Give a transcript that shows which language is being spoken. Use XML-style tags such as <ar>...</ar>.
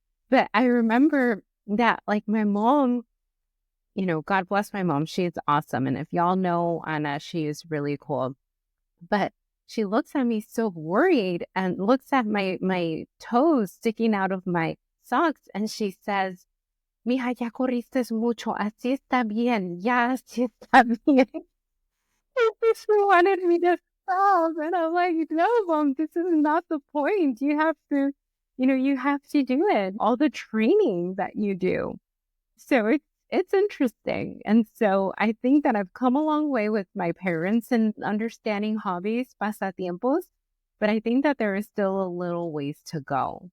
<en>But I remember that like my mom, God bless my mom. She is awesome. And if y'all know Anna, she is really cool. But she looks at me so worried and looks at my toes sticking out of my socks. And she says,</en> <es>mija, ya corriste mucho, así está bien, ya así está bien.</es> <en>And she wanted me to stop. And I'm like, no, mom, this is not the point. You have to, you have to do it. All the training that you do. So it's interesting. And so I think that I've come a long way with my parents and understanding hobbies, pasatiempos, but I think that there is still a little ways to go.</en>